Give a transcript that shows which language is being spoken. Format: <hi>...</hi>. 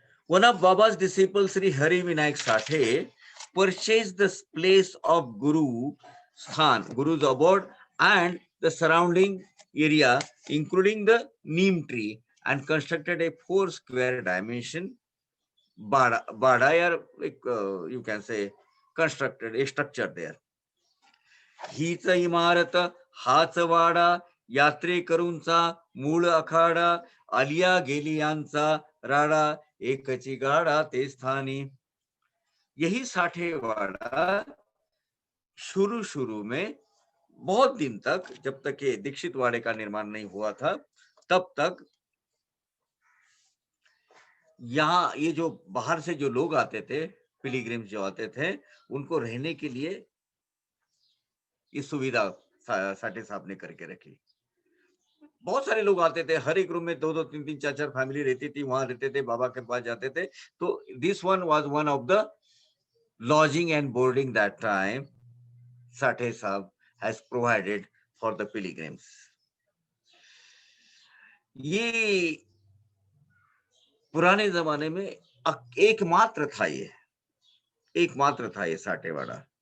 <en>One of Baba's disciples, Sri Hari Vinayak Sathe, purchased the place of Guru Sthan, Guru's abode, and the surrounding area, including the neem tree, and constructed a 4 square dimension bada, or you can say constructed a structure there.</en> <mr>हीच इमारत, हाच वाडा, यात्रेकरूंचा मूळ अखाडा, आलिया गेलियांचा राडा, एकची गाडा ते स्थानी.</mr> <hi>यही साठेवाड़ा शुरू में बहुत दिन तक, जब तक ये दीक्षित वाड़े का निर्माण नहीं हुआ था, तब तक यहाँ ये जो बाहर से जो लोग आते थे, पिलग्रिम्स जो आते थे, उनको रहने के लिए ये सुविधा साठे साहब ने करके रखी। बहुत सारे लोग आते थे, हर एक रूम में 2-2 3-3 4-4 फैमिली रहती थी, वहां रहते थे, बाबा के पास जाते थे।</hi> <en>तो this one was one of the lodging and boarding that time Sathe Sahab has provided for the pilgrims.</en> <hi>ये पुराने जमाने में एकमात्र था, ये एकमात्र था ये साठेवाड़ा।</hi>